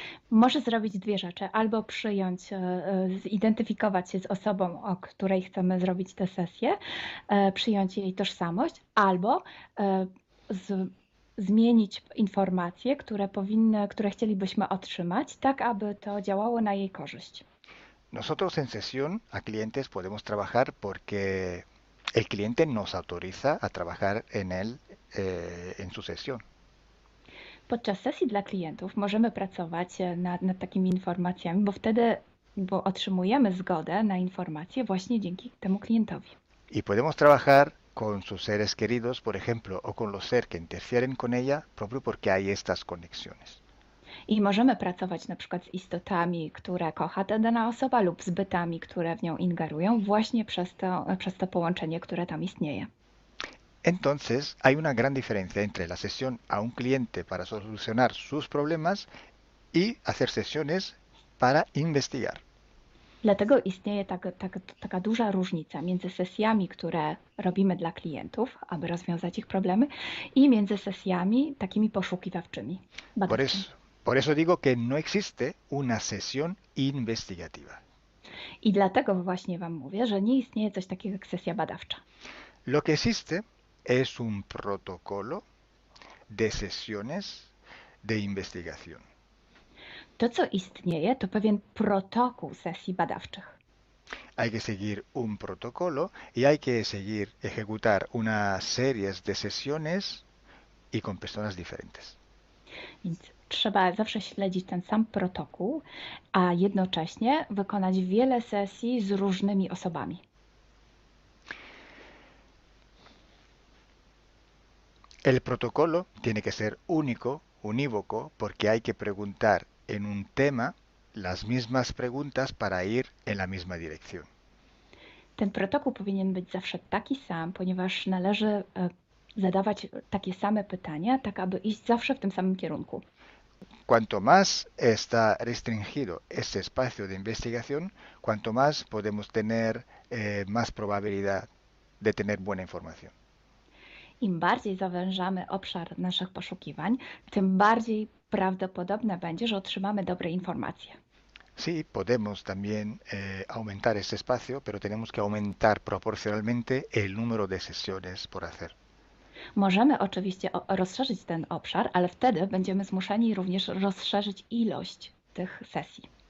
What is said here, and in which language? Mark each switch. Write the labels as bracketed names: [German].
[Polish] Może zrobić dwie rzeczy. Albo przyjąć, zidentyfikować się z osobą, o której chcemy zrobić tę sesję, przyjąć jej tożsamość, albo zmienić informacje, które chcielibyśmy otrzymać, tak aby to działało na jej korzyść. [Spanish] Nosotros en sesión a clientes podemos trabajar porque el cliente nos autoriza a trabajar en él en su sesión. [Polish] Podczas sesji dla klientów możemy pracować nad takimi informacjami, bo otrzymujemy zgodę na informacje właśnie dzięki temu klientowi. [Spanish] Y podemos trabajar con sus seres queridos, por ejemplo, o con los seres que interfieren con ella, propio porque hay estas conexiones. [Polish] I możemy pracować na przykład z istotami, które kocha ta dana osoba, lub z bytami, które w nią ingerują, właśnie przez to połączenie, które tam istnieje. [Spanish] Entonces, hay una gran diferencia entre la sesión a un cliente para solucionar sus problemas y hacer sesiones para investigar. [Polish] Dlatego istnieje taka duża różnica między sesjami, które robimy dla klientów, aby rozwiązać ich problemy, i między sesjami takimi poszukiwawczymi, badawczymi. [Spanish] Por eso digo que no existe una sesión investigativa. [Polish] I dlatego właśnie Wam mówię, że nie istnieje coś takiego jak sesja badawcza. [Spanish] Lo que existe es un protocolo de sesiones de investigación. [Polish] To, co istnieje, to pewien protokół sesji badawczych. [Spanish] Hay que seguir un protocolo y hay que ejecutar una serie de sesiones y con personas diferentes. [Polish] Więc trzeba zawsze śledzić ten sam protokół, a jednocześnie wykonać wiele sesji z różnymi osobami. [Spanish] El protocolo tiene que ser único, unívoco, porque hay que preguntar en un tema las mismas preguntas para ir en la misma dirección. [Polish] Ten protokół powinien być zawsze taki sam, ponieważ należy zadawać takie same pytania, tak aby iść zawsze w tym samym kierunku. [Spanish] Cuanto más está restringido ese espacio de investigación, cuanto más podemos tener más probabilidad de tener buena información. [Polish] Im bardziej zawężamy obszar naszych poszukiwań, tym bardziej prawdopodobne będzie, że otrzymamy dobre informacje. [Spanish] Sí, podemos también aumentar ese espacio, pero tenemos que aumentar proporcionalmente el número de sesiones por hacer. [Polish] Możemy oczywiście rozszerzyć ten obszar, ale wtedy będziemy zmuszeni również rozszerzyć ilość tych sesji.